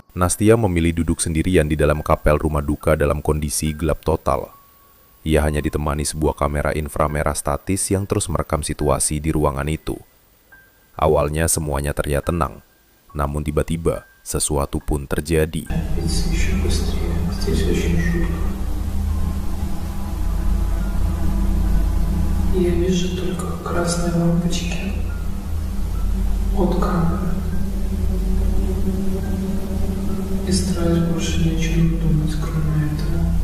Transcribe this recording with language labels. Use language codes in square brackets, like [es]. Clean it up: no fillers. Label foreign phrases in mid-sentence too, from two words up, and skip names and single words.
[id] Nastia memilih duduk sendirian di dalam kapel rumah duka dalam kondisi gelap total. Ia hanya ditemani sebuah kamera inframerah statis yang terus merekam situasi di ruangan itu. Awalnya semuanya terlihat tenang, namun tiba-tiba sesuatu pun terjadi. [ru] Здесь очень жутко. Я вижу только красные лампочки от камеры. И стараюсь больше ни о чем не думать, кроме этого.